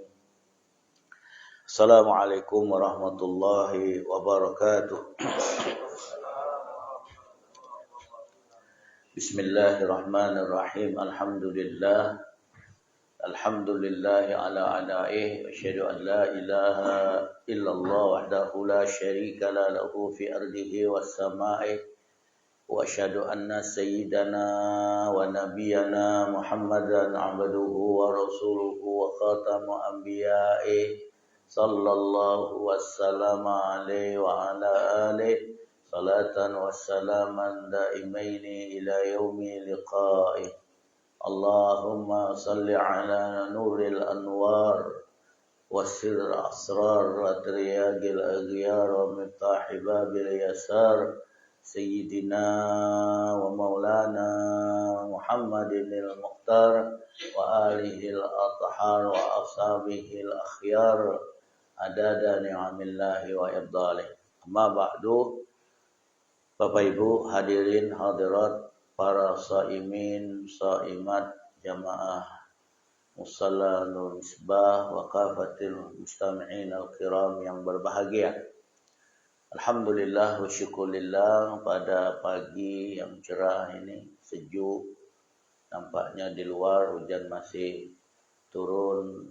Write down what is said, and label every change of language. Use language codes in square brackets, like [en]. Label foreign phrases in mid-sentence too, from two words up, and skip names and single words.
[ar] السلام عليكم ورحمة الله وبركاته. Bismillahirrahmanirrahim. الحمد لله على نعمائه. أشهد أن لا إله إلا الله وحده لا شريك لا له في أرضه والسماء. وأشهد أن سيدنا ونبينا محمدا عبده ورسوله وخاتم الأنبياء. صلى الله والسلام عليه وعلى آله صلاة وسلاما دائمين إلى يوم اللقاء. اللهم صل على نور الأنوار وسر الأسرار وترياق الأغيار ومفتاح باب اليسار سيدنا ومولانا محمد المختار وآله الأطهار وأصحابه الأخيار عدد نعم الله وإفضاله. أما بعد, [id] Bapak Ibu hadirin hadirat, para saimin saimat jamaah Musalla Nur Misbah [ar] وكافة المستمعين الكرام [id] yang berbahagia. [ar] الحمد لله وشكر الله, [id] pada pagi yang cerah ini sejuk, nampaknya di luar hujan masih turun.